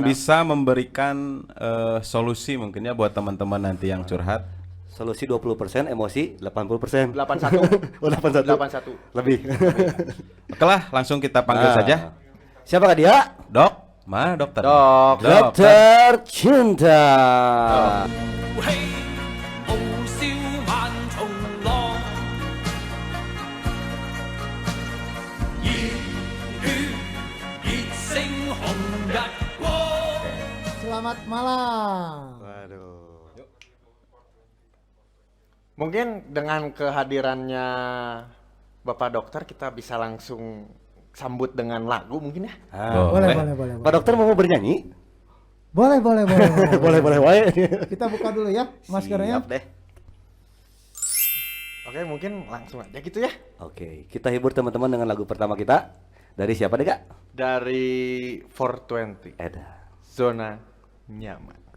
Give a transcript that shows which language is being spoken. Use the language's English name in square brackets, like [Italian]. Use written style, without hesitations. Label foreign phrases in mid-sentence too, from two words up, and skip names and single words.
[Indonesian] bisa memberikan solusi mungkin ya buat teman-teman nanti yang curhat. Solusi 20%, emosi 80%. 81 Oh, 81. 81. Lebih. Oke lah, langsung kita panggil saja. Siapakah dia? Dok, mana dokter? Dok. Dokter Cinta. [Cantonese] 氣，傲笑萬重浪，熱血熱星紅日光。 [Indonesian] Selamat malam. Waduh. Mungkin dengan kehadirannya Bapak Dokter kita bisa langsung sambut dengan lagu mungkin ya. Boleh. Pak dokter mau bernyanyi? Boleh. Boleh wae. Kita buka dulu ya maskernya. Siap deh. Oke, mungkin langsung aja gitu ya. Oke, kita hibur teman-teman dengan lagu pertama kita. Dari siapa deh, Kak? Dari 420. Eda. Zona nyaman.